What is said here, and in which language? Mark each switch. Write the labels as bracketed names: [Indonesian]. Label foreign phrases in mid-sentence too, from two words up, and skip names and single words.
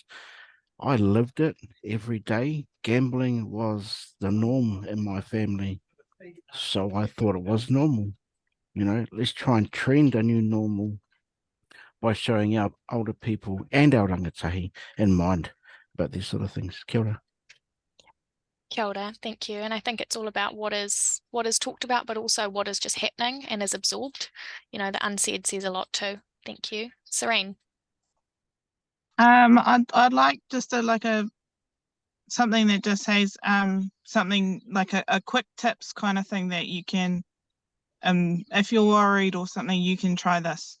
[English] I lived it every day. Gambling was the norm in my family. So I thought it was normal. Let's try and trend a new normal by showing our older people and our rangatahi in mind about these sort of things. [Māori] Kia ora. Kia ora, [English] thank you. And I think it's all about what is talked about, but also what is just happening and is absorbed. The unsaid says a lot too. Thank you. Serene. I'd like just something that just says something like a quick tips kind of thing that you can, if you're worried or something, you can try this.